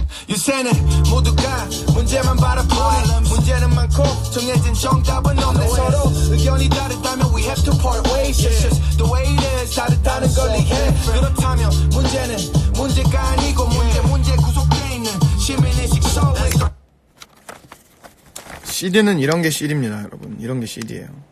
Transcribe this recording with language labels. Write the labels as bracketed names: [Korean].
[Korean] 요새는 모두가 문제만 바라보네. 문제는 많고 정해진 정답은 없네. 서로 의견이 다르다면 [English] we have to part ways. It's just the way it is. [Korean] 다르다는 걸 이해해. 그렇다면 문제는 문제가 아니고 문제 구속돼 있는 시민의식 속에. CD는 이런 게 CD입니다, 여러분. 이런 게 CD예요.